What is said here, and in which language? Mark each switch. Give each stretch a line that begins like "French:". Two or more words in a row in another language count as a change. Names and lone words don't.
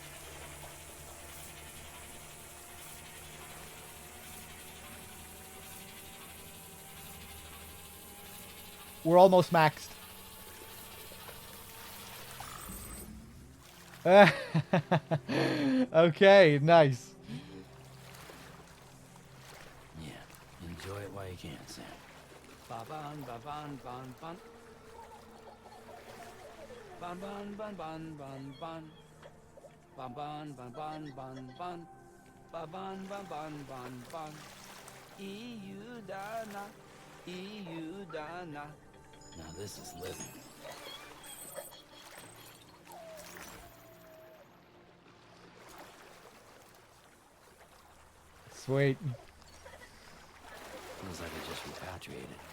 English: We're almost maxed. Okay, nice. Yeah, enjoy it while you can, Sam. Ba-ban, ba-ban, ban, ban. Ban, ban, ban, ban, ban, ban. Ban, ban, ban, ban, ban, ban. Ba-ban, ban, ban, ban, ban. EU Dana, EU Dana. Now this is living. Sweet. Feels like I just repatriated.